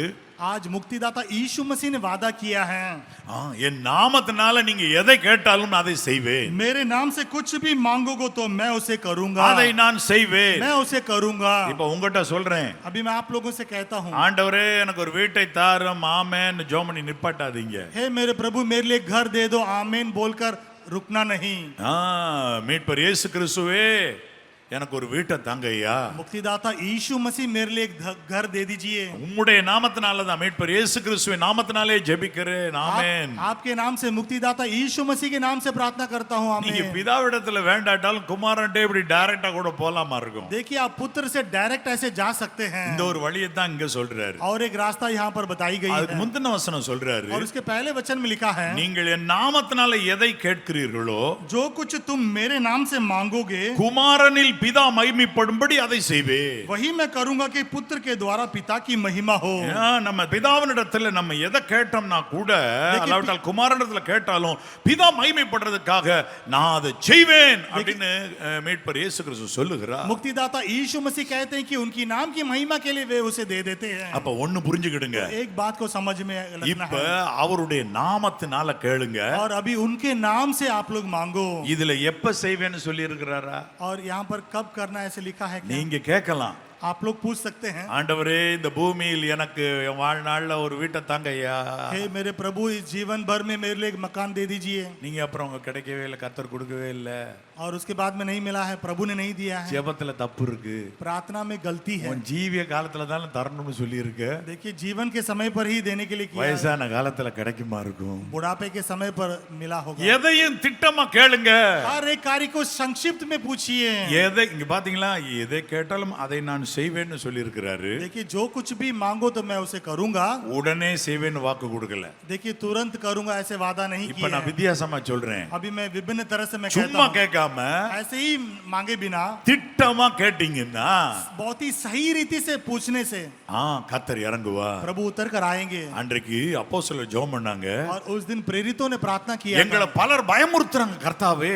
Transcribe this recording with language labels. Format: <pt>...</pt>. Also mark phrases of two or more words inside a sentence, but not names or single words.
<hi>आज मुक्तिदाता यीशु मसीह ने वादा किया है,</hi> <ta>என் நாமத்தினால நீங்க எதை கேட்டாலும் அதை செய்வேன்,</ta> <hi>मेरे नाम से कुछ भी मांगोगे तो मैं उसे करूंगा,</hi> <ta>அதை நான் செய்வேன்.</ta> <hi>मैं उसे करूंगा।</hi> <ta>இப்ப உங்ககிட்ட சொல்றேன்,</ta> <hi>अभी मैं आप लोगों से कहता हूँ,</hi> <ta>ஆண்டவரே எனக்கு ஒரு வீட்டை தாரும் ஆமென் ஜோமனி நிப்பாட்டாதீங்க.</ta> <hi>हे मेरे प्रभु मेरे लिए घर दे दो, आमीन बोलकर रुकना नहीं।</hi> <ta>மீட்பர் இயேசு கிறிஸ்துவே எனக்கு ஒரு வீட்டை தாங்க ஐயா.</ta> <hi>मुक्तिदाता यीशु मसीह मेरे लिए एक घर दे दीजिए।</hi> <ta>உம்முடைய நாமத்தினால தான் மீட்பர் இயேசு கிறிஸ்துவின் நாமத்தினாலே ஜெபிக்கிறேன். ஆமென்.</ta> <hi>आपके नाम से मुक्तिदाता यीशु मसीह के नाम से प्रार्थना करता हूँ,</hi> <ta>நீங்க</ta> <hi>आमीन।</hi> <ta>பிதாவிடத்துல வேண்டாட்டாலும் குமாரன்ட்டே இப்படி டைரக்டா கூட போலாமா இருக்கும்.</ta> <hi>देखिए आप पुत्र से डायरेक्ट ऐसे जा सकते हैं,</hi> <ta>இந்த ஒரு வழியை தான் இங்க சொல்றாரு.</ta> <hi>और एक रास्ता यहाँ पर बताई गई</hi> <ta>அதுக்கு</ta> <hi>है,</hi> <ta>முந்தின வசனம் சொல்றாரு,</ta> <hi>और उसके पहले वचन में लिखा है,</hi> <ta>நீங்கள் என் நாமத்தினால எதை கேட்கிறீர்களோ</ta> <hi>जो कुछ तुम मेरे नाम से मांगोगे</hi> <ta>குமாரனில் பிதா மகிமைப்படும்படி அதை செய்வேன்.</ta> <hi>वही मैं करूंगा कि पुत्र के द्वारा पिता की महिमा हो।</hi> <ta>நம்ம பிதாவினிடத்துல நம்ம எதை கேட்டோம்னா கூட அல்லாவிட்டால் குமாரனிடத்துல கேட்டாலும் பிதா மகிமைப்படுறதுக்காக நான் அதை செய்வேன் அப்படின்னு மீட்பர் இயேசு கிறிஸ்து சொல்லுகிறார்.</ta> <hi>मुक्तिदाता यीशु मसीह कहते हैं कि उनकी नाम की महिमा के लिए वे उसे दे देते हैं।</hi> <ta>அப்ப ஒண்ணு புரிஞ்சுக்கிடுங்க,</ta> <hi>एक बात को समझ में रखना</hi> <ta>இப்ப</ta> <hi>है,</hi> <ta>அவருடைய நாமத்தினால கேளுங்க.</ta> <hi>और अभी उनके नाम से आप लोग मांगो।</hi> <ta>இதுல எப்ப செய்வேன்னு சொல்லி இருக்கிறாரா?</ta> <hi>और यहाँ पर कब करना ऐसे लिखा है क्या?</hi> <ta>நீங்க கேட்கலாம்,</ta> <hi>आप लोग पूछ सकते हैं,</hi> <ta>ஆண்டவரே இந்த பூமியில் எனக்கு என் வாழ்நாள்ல ஒரு வீட்டை தாங்க ஐயா.</ta> <hi>हे मेरे प्रभु इस जीवन भर में मेरे लिए एक मकान दे दीजिए।</hi> <ta>நீங்க அப்புறம் உங்க கிடைக்கவே இல்லை, கர்த்தர் கொடுக்கவே இல்லை.</ta> <hi>और उसके बाद में नहीं मिला है, प्रभु ने नहीं दिया है।</hi> <ta>ஜெபத்துல தப்பு இருக்கு.</ta> <hi>प्रार्थना में गलती है।</hi> <ta>உன் ஜீவிய காலத்துல தான் தரணும்னு சொல்லி இருக்கு.</ta> <hi>देखिए जीवन के समय पर ही देने के लिए किया है।</hi> <ta>வயசான காலத்துல கிடைக்குமா இருக்கும்.</ta> <hi>बुढ़ापे के समय पर मिला होगा।</hi> <ta>எதையும் திட்டமா கேளுங்க.</ta> <hi>हर एक कार्य को संक्षिप्त में पूछिए।</hi> <ta>எதை இங்க பாத்தீங்களா, எதை கேட்டாலும் அதை நான் செய்வேன்னு சொல்லி இருக்கிறாரு.</ta> <hi>देखिए जो कुछ भी मांगो तो मैं उसे करूंगा।</hi> <ta>உடனே செய்வேன்னு வாக்கு கொடுக்கல.</ta> <hi>देखिए तुरंत करूंगा ऐसे वादा नहीं</hi> <ta>இப்ப</ta> <hi>किया</hi> <ta>நான்</ta> <hi>है।</hi> <ta>வித்தியாசமா சொல்றேன்.</ta> <hi>अभी मैं विभिन्न तरह से मैं कहता</hi> <ta>சும்மா</ta> <hi>हूं,</hi> <ta>கேட்காம</ta> <hi>ऐसे ही मांगे बिना</hi> <ta>திட்டமா கேட்டீங்கன்னா</ta> <hi>बहुत ही सही रीति से पूछने से</hi> <ta>கர்த்தர் இறங்குவா.</ta> <hi>प्रभु उतर कर आएंगे।</hi> <ta>அன்றைக்கு அப்போஸ்தலர் ஜெபம் பண்ணாங்க.</ta> <hi>और उस दिन प्रेरितों ने प्रार्थना किया</hi> <ta>எங்களை</ta> <hi>था,</hi> <ta>பலர் பயமுறுத்துறாங்க கர்த்தாவே.</ta>